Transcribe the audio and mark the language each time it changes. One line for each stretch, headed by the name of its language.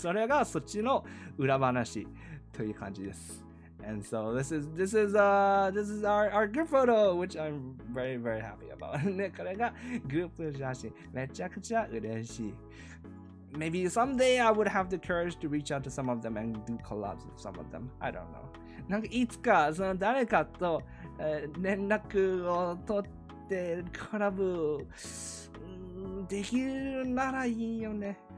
Japanese: それがそっちの裏話という感じです。
English: And so this is our group photo, which I'm very very happy about.
Japanese: ね、これがグループ写真、めちゃくちゃ嬉しい。
English: Maybe someday I would have the courage to reach out to some of them and do collabs with some of them. I don't know.
Japanese: なんかいつか誰かと、連絡を取ってコラボできるならいいよね。